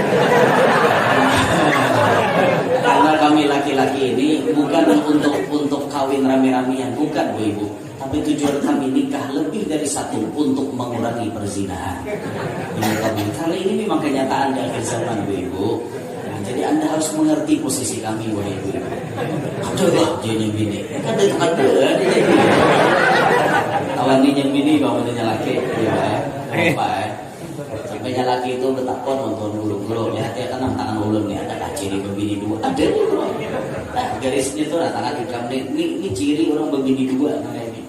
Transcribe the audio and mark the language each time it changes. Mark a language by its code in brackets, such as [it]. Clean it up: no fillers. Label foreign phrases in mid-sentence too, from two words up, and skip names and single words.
[id] Karena kami laki-laki ini bukan untuk kawin rame-ramean, bukan Bu Ibu. Tapi tujuan kami nikah lebih dari 1 untuk mengurangi perzinahan. Karena ini memang kenyataan di akhir zaman Bu Ibu. Nah, jadi Anda harus mengerti posisi kami Bu Ibu. Coba jadi bini. [bjn] Ada kawan ini bini bawa dia laki, apa sampai laki itu betakon nonton guru-guru lihat ya kan tangan ulun nih ada ciri berbini 2 ada nih bro. Nah garisnya tuh tangan ikam ini ciri orang berbini 2 namanya ini.